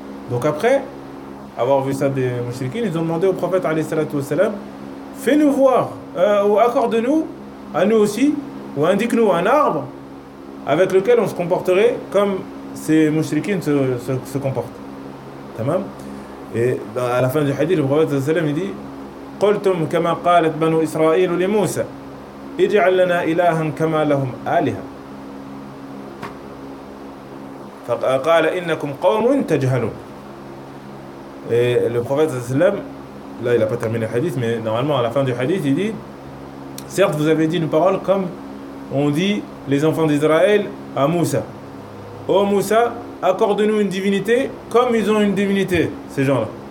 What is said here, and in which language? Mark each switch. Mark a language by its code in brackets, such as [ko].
[fr] Donc après avoir vu ça des mushrikines, ils ont demandé au prophète alayhi salatu wassalam, fais-nous voir ou accorde-nous à nous aussi ou indique-nous un arbre avec lequel on se comporterait comme ces mushrikines se comportent. Tamam. Et à la fin du hadith, le prophète il dit [ar] قلتم كما قالت بنو إسرائيل لموسى اجعل لنا إلها كما لهم آلهة فقال إنكم قوم تجهلون. [fr] Et le prophète là il n'a pas terminé le hadith, mais normalement à la fin du hadith il dit Certes, vous avez dit une parole comme on dit les enfants d'Israël à Moussa. Ô Moussa, accorde-nous une divinité comme ils ont une divinité, ces gens-là.